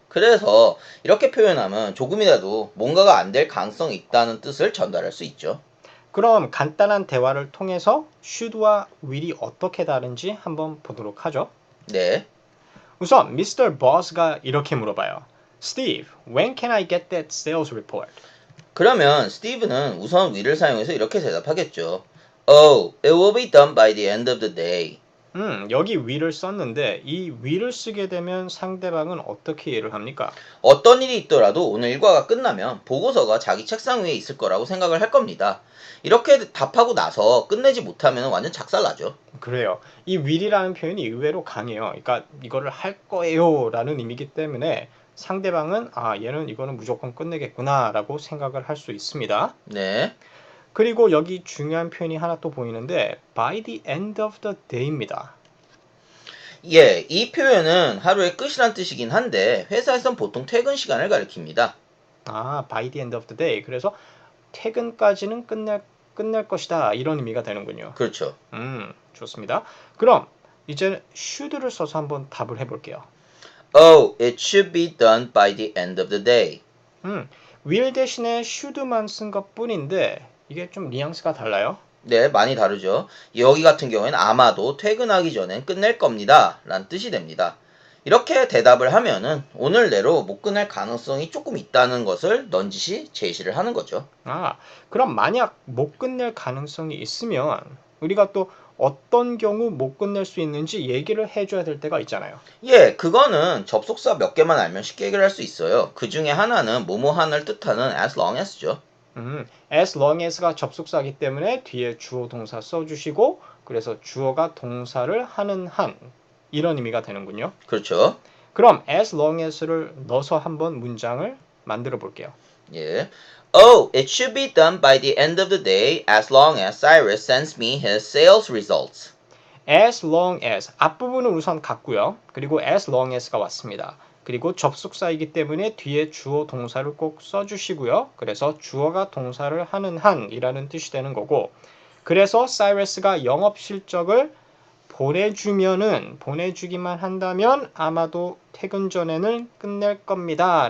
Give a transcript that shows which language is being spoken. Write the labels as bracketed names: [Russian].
[Korean] 그래서 이렇게 표현하면 조금이라도 뭔가가 안 될 가능성이 있다는 뜻을 전달할 수 있죠. 그럼 간단한 대화를 통해서 should와 will이 어떻게 다른지 한번 보도록 하죠. 네, 우선 Mr. Boss가 이렇게 물어봐요. [English] Steve, when can I get that sales report? [Korean] 그러면 스티브는 우선 will을 사용해서 이렇게 대답하겠죠. [English] Oh, it will be done by the end of the day. [Korean] 여기 will을 썼는데 이 will을 쓰게 되면 상대방은 어떻게 이해를 합니까? 어떤 일이 있더라도 오늘 일과가 끝나면 보고서가 자기 책상 위에 있을 거라고 생각을 할 겁니다. 이렇게 답하고 나서 끝내지 못하면 완전 작살나죠. 그래요. 이 will이라는 표현이 의외로 강해요. 그러니까 이거를 할 거예요 라는 의미이기 때문에 상대방은 얘는 이거는 무조건 끝내겠구나 라고 생각을 할 수 있습니다. 네. 그리고 여기 중요한 표현이 하나 또 보이는데 [English] by the end of the day [Korean] 입니다. 예, 이 표현은 하루의 끝이란 뜻이긴 한데 회사에선 보통 퇴근 시간을 가리킵니다. [English] by the end of the day. [Korean] 그래서 퇴근까지는 끝낼 것이다 이런 의미가 되는군요. 그렇죠. 좋습니다. 그럼 이제 should를 써서 한번 답을 해볼게요. [English] Oh, it should be done by the end of the day. [Korean] will 대신에 should만 쓴 것 뿐인데 이게 좀 뉘앙스가 달라요. 네, 많이 다르죠. 여기 같은 경우에는 아마도 퇴근하기 전엔 끝낼 겁니다. 라는 뜻이 됩니다. 이렇게 대답을 하면은 오늘 내로 못 끝낼 가능성이 조금 있다는 것을 넌지시 제시를 하는 거죠. 그럼 만약 못 끝낼 가능성이 있으면 우리가 또 어떤 경우 못 끝낼 수 있는지 얘기를 해줘야 될 때가 있잖아요. 예, 그거는 접속사 몇 개만 알면 쉽게 해결할 수 있어요. 그 중에 하나는 뭐뭐한을 뜻하는 as long as죠. as long as가 접속사이기 때문에 뒤에 주어 동사 써주시고 그래서 주어가 동사를 하는 한 이런 의미가 되는군요. 그렇죠. 그럼 as long as를 넣어서 한번 문장을 만들어 볼게요. 예. [English] Oh, it should be done by the end of the day as long as Cyrus sends me his sales results. [Korean] as long as 앞부분은 우선 같고요. 그리고 as long as가 왔습니다. 그리고 접속사이기 때문에 뒤에 주어 동사를 꼭 써주시고요. 그래서 주어가 동사를 하는 한이라는 뜻이 되는 거고 그래서 사이러스가 영업 실적을 보내주기만 한다면 아마도 퇴근 전에는 끝낼 겁니다.